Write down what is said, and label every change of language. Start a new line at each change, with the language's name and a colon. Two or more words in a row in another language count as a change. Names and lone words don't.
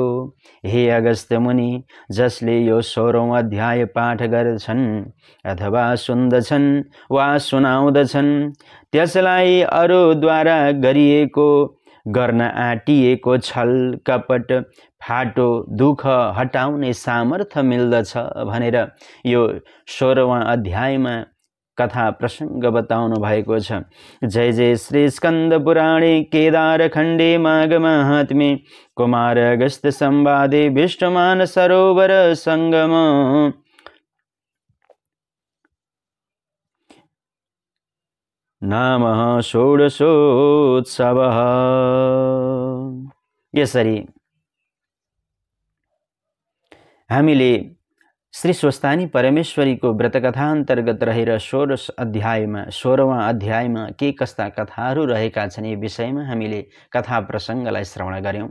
Nepali: हे अगस्त्य मुनि, जसले यो 16औं अध्याय पाठ गर्छन् अथवा सुन्दछन् वा सुनाउँदछन् त्यसलाई अरूद्वारा गरिएको गर्न आँटिएको छल कपट फाटो दुःख हटाउने सामर्थ्य मिल्दछ भनेर यो 16वां अध्यायमा कथा प्रसंग बताउनु भएको छ।
Sanskrit: जय जय श्री स्कंद पुराणे केदार खण्डे माघ महात्म्ये कुमार अगस्त्य संवादे विष्णुमान सरोवर संगम नामः षोडशोत्सवः।
Nepali: यसरी हामीले श्री स्वस्थानी परमेश्वरीको व्रतकथा अन्तर्गत रहेर 16वां अध्यायमा के कस्ता कथाहरू रहेका छन् यी विषयमा हामीले कथा प्रसङ्गलाई श्रवण गर्यौं।